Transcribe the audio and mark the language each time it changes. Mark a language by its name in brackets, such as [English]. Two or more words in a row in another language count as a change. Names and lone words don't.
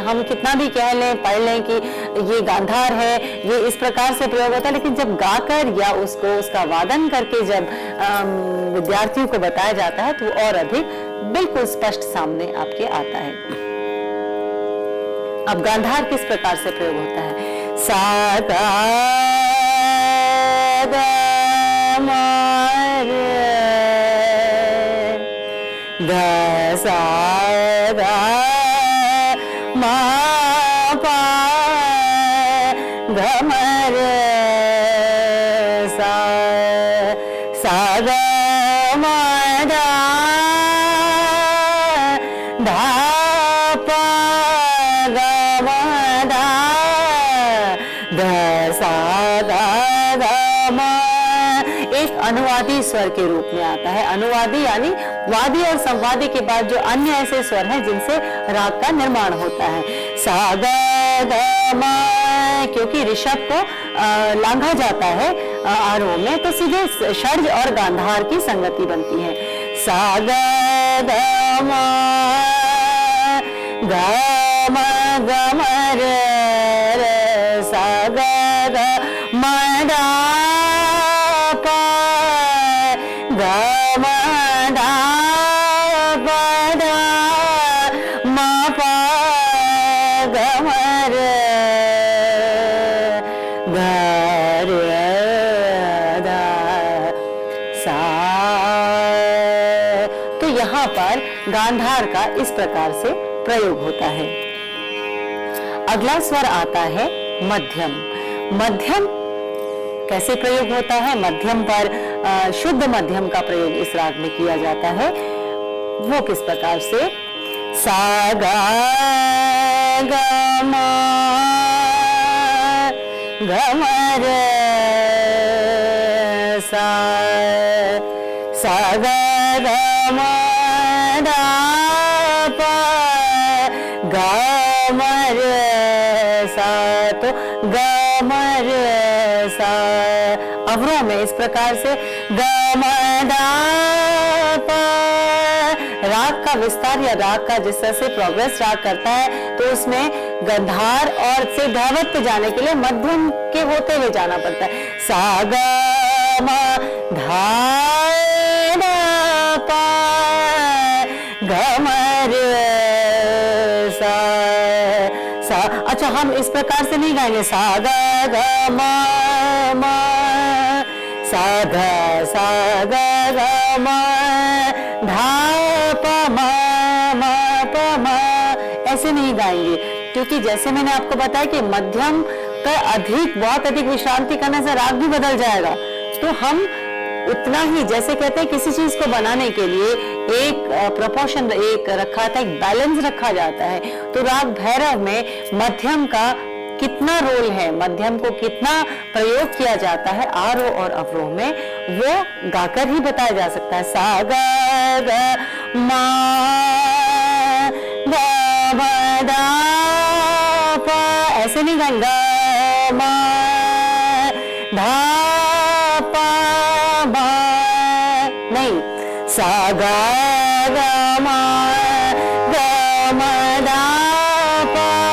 [Hindi] हम कितना भी कह लें, पढ़ लें कि ये गांधार है, ये इस प्रकार से प्रयोग होता है, लेकिन जब गाकर या उसको उसका वादन करके जब विद्यार्थियों को बताया जाता है तो वो और अधिक बिल्कुल स्पष्ट सामने आपके आता है। अब गांधार किस प्रकार से प्रयोग होता है, सा गा ग म रे ग सा ग म प ग म रे सा सा ग म द ध प ग म द ध सा ग ग म। एक अनुवादी स्वर के रूप में आता है। अनुवादी यानी वादी और संवादी के बाद जो अन्य ऐसे स्वर हैं जिनसे राग का निर्माण होता है। सा ग ग म, क्योंकि ऋषभ को लांघा जाता है आरोह में, तो सीधे षड्ज और गांधार की संगति बनती है। सा ग ग म ग म ग म रे रे सा ग ग म द प ग म द प द म प ग म रे ग रे द सा। तो यहाँ पर गांधार का इस प्रकार से प्रयोग होता है। अगला स्वर आता है मध्यम। मध्यम कैसे प्रयोग होता है, मध्यम पर शुद्ध मध्यम का प्रयोग इस राग में किया जाता है। वो किस प्रकार से, सा गा ग म ग म रे सा सा ग ग म द प ग म रे सा। तो ग म रे सा। अवरोह में इस प्रकार से ग म द प। राग का विस्तार या राग का जिस तरह से प्रोग्रेस राग करता है तो उसमें गंधार और से धैवत पे जाने के लिए मध्यम के होते हुए जाना पड़ता है। सा ग म धा द प ग म रे सा सा। अच्छा, हम इस प्रकार से नहीं गाएंगे, सा ग ग म म सा ग ग म धा प म म प म, ऐसे नहीं गाएंगे। क्योंकि जैसे मैंने आपको बताया कि मध्यम पर अधिक बहुत अधिक विश्रांति करने से राग भी बदल जाएगा, तो हम उतना ही, जैसे कहते हैं किसी चीज को बनाने के लिए एक प्रोपोर्शन एक रखा था, एक बैलेंस रखा जाता है, तो राग भैरव में मध्यम का कितना रोल है, मध्यम को कितना प्रयोग किया जाता है आरोह और अवरोह में, वो गाकर ही बताया जा सकता है। सा गा ग मा गा मा दा पा, ऐसे नहीं गाएंगे, गा मा धा पा बा, नहीं, सा गा गा मा गा मा दा पा